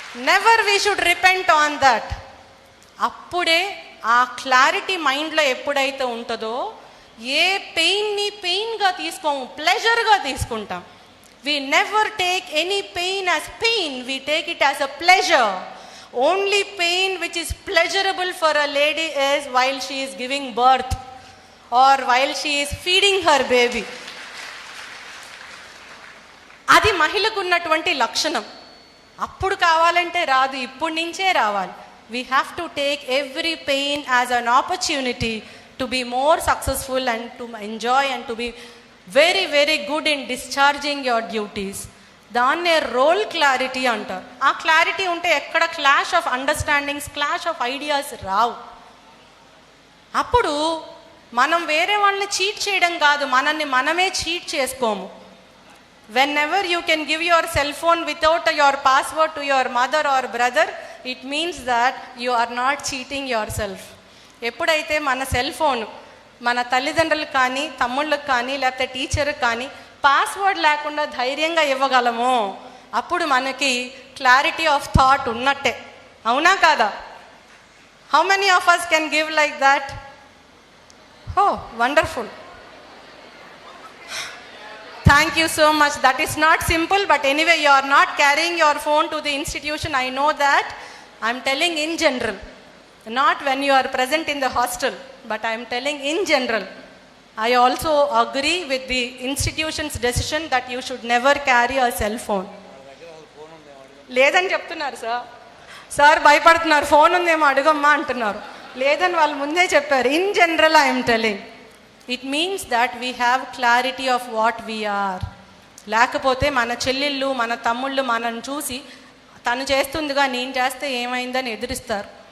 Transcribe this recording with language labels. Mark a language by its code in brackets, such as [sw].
[en] Never we should repent on that. [te] అప్పుడే ఆ clarity మైండ్లో ఎప్పుడైతే ఉంటుందో ఏ పెయిన్ని పెయిన్గా తీసుకోము, ప్లెజర్గా తీసుకుంటాం. [en] We never take any pain as pain, we take it as a pleasure. Only pain which is pleasurable for a lady is while she is giving birth or while she is feeding her baby. [te] అది మహిళకు ఉన్నటువంటి లక్షణం. అప్పుడు కావాలంటే రాదు, ఇప్పటి నుంచే రావాలి. [en] We have to take every pain as an opportunity to be more successful and to enjoy and to be very very good in discharging your duties. [te] దాన్నే రోల్ క్లారిటీ అంటారు. ఆ క్లారిటీ ఉంటే ఎక్కడ clash of understandings, clash of ideas రావు. అప్పుడు మనం వేరే వాళ్ళని cheat చేయడం కాదు, మనల్ని మనమే చీట్ చేసుకోము. [en] whenever you can give your cell phone without your password to your mother or brother, it means that you are not cheating yourself. [te] ఎప్పుడైతే మన సెల్ ఫోన్ మన తల్లిదండ్రులకు కానీ, తమ్ముళ్ళకి కానీ, లేకపోతే టీచర్కి కానీ పాస్వర్డ్ లేకుండా ధైర్యంగా ఇవ్వగలమో అప్పుడు మనకి క్లారిటీ ఆఫ్ థాట్ ఉన్నట్టే. అవునా కాదా? [en] How many of us can give like that? Oh wonderful, thank you so much. That is not simple, but anyway you are not carrying your phone to the institution. I know that. I am telling in general, not when you are present in the hostel, but I am telling in general. I also agree with the institution's decision that you should never carry a cell phone. [te] లేదని చెప్తున్నారు sir భయపడుతున్నారు, phone ఉందేమో అడుగమ్మా అంటున్నారు. లేదని వాళ్ళు ముందే చెప్పారు. [en] In general I am telling, it means that we have clarity of what we are. [te] లేకపోతే మన చెల్లెళ్ళు, మన తమ్ముళ్ళు మనల్ని చూసి తను చేస్తుందిగా నేను చేస్తే ఏమైందని ఎదిరిస్తారు.